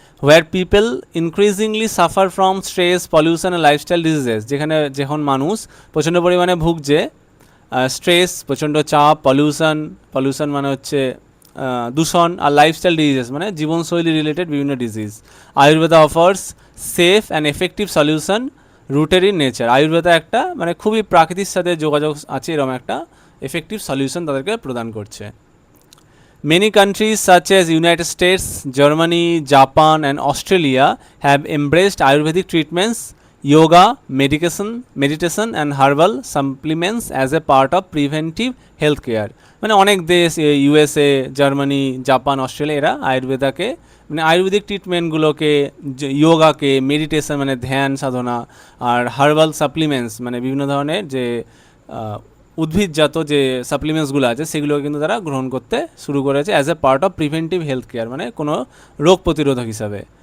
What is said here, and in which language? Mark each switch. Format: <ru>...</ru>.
<en>where people increasingly suffer from stress, pollution and lifestyle diseases,</en> <bn>যেখানে যখন মানুষ প্রচণ্ড পরিমাণে ভুগছে স্ট্রেস, প্রচণ্ড চাপ, পলিউশন মানে হচ্ছে দূষণ, আর লাইফস্টাইল ডিজিজেস মানে জীবনশৈলী রিলেটেড বিভিন্ন disease.</bn> <en>Ayurveda offers safe and effective solution rooted in nature.</en> <bn>Ayurveda একটা মানে খুবই প্রাকৃতির সাথে যোগাযোগ আছে এরকম একটা এফেক্টিভ সলিউশন তাদেরকে প্রদান করছে।</bn> <en>Many countries such as United States, Germany, Japan and Australia have embraced Ayurvedic treatments, yoga, meditation and herbal supplements as a part of preventive health care.</en> <bn>মানে অনেক দেশ ইউএসএ, জার্মানি, জাপান, অস্ট্রেলিয়া এরা আয়ুর্বেদাকে মানে Ayurvedic ট্রিটমেন্টগুলোকে, যোগাকে, meditation মানে ধ্যান সাধনা, আর herbal supplements মানে বিভিন্ন ধরনের যে উদ্ভিদজাত যে সাপ্লিমেন্টসগুলো আছে সেগুলো কিন্তু তারা গ্রহণ করতে শুরু করেছে</bn> <en>as a part of preventive health care,</en> <bn>মানে কোনো রোগ প্রতিরোধক হিসাবে।</bn>